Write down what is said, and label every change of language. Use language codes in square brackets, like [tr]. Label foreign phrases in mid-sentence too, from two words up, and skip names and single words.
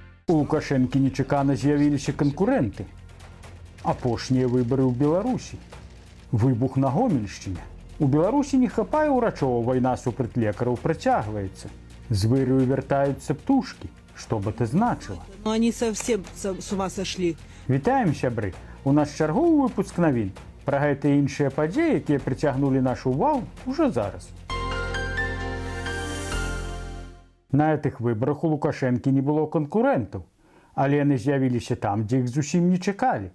[be] У Лукашэнкі нечакана з'явіліся канкурэнты. Апошнія выбары ў Беларусі. Выбух на Гомельшчыне. У Беларусі не хапае ўрачоў, вайна супраць лекараў працягваецца. З вырыю вяртаюцца птушкі. [ru] Што бы это значыла? Но они совсем с ума сошли. [be] Вітаем, сябры! У нас чарговы выпуск навін. Пра гэтыя іншыя падзеі, якія прыцягнулі нашу ўвагу, ужо зараз. На гэтых выбарах у Лукашэнкі не было канкурэнтаў, але яны з'явіліся там, дзе іх зусім не чакалі.